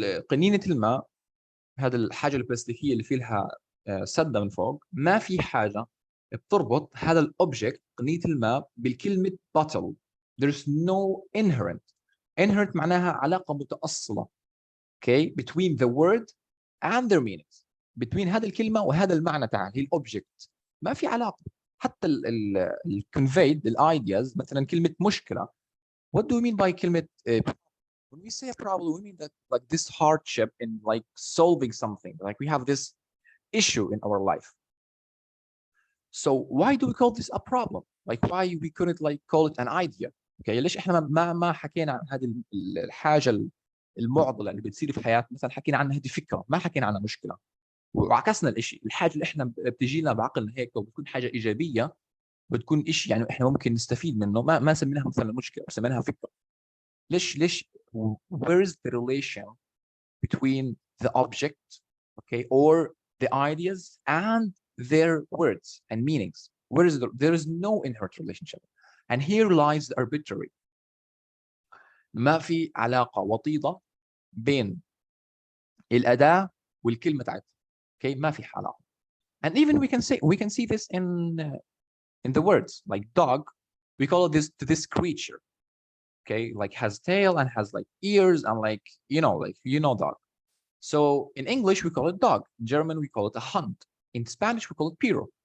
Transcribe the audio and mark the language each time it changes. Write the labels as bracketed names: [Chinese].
[Arabic] قنينه الماء، هذا الحاجه البلاستيكيه اللي في لها سده من فوق، ما في حاجه بتربط هذا الاوبجكت قنينه الماء بالكلمه bottle. There's no inherent. Inherent معناها علاقه متاصله. okay, between the word and their meanings, between هذه الكلمة وهذا المعنى تاعها هي الأوبجكت، ما في علاقة. حتى ال conveyed ideas، مثلا كلمة مشكلة. [English] What do we mean by كلمة when we say a problem, we mean that like this hardship in like solving something, like we have this issue in our life. So why do we call this a problem? Like why we couldn't like call it an idea? [Arabic] Okay, ليش احنا ما حكينا عن هذه الحاجة المعضلة اللي بتصير في حياتنا، مثلا حكينا عنها هذه فكرة، ما حكينا عنها مشكلة، وعكسنا الشيء. الحاجة اللي احنا بتجي لنا بعقلنا هيك وبتكون حاجة إيجابية، بتكون شيء يعني احنا ممكن نستفيد منه، ما سميناها مثلا مشكلة، سميناها فكرة. [English] ليش where is the relation between the object, okay, or the ideas and their words and meanings? Where is there is no inherent relationship, and here lies the arbitrary. [Arabic] ما في علاقة وطيدة بين الأداة والكلمة تاعتها. Okay, ما في علاقة. [English] And even we can see this in the words like dog. We call this to this creature, okay, like has tail and has like ears and like dog. So in English we call it dog, in German we call it a hunt, in Spanish we call it perro.